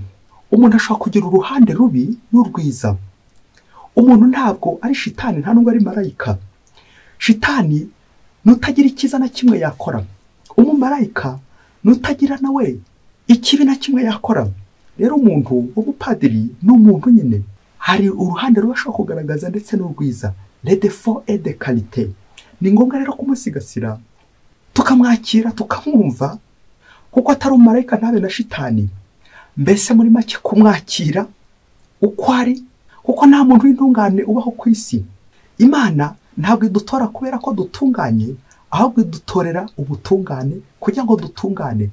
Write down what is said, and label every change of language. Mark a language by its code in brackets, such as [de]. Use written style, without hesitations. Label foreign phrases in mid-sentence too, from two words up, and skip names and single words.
[rw] Umuntu ashobora kugira uruhande rubi n'urwiza. Umuntu ntabwo ari shitani, nta nubwo ari marayika. Shitani nutagira ikiza na kimwe yakora, umumarayika nutagira nawe ikibi na kimwe yakora. Rero umuntu w'umupadiri ni umuntu nyine, hari uruhande rubasha kugaragaza ndetse n'urwiza, [fr] les défauts et des qualités. [rw] Ni ngombwa rero kumusigasira, tukamwakira, tukamwumva, kuko atari umumarayika ntabe na shitani. Mbese muri make kumwakira uko ari, kuko nta muntu w'intungane ubaho ku isi. Imana ntabwo idutora kubera ko dutunganye, ahubwo idutorera ubutungane kugira ngo dutungane.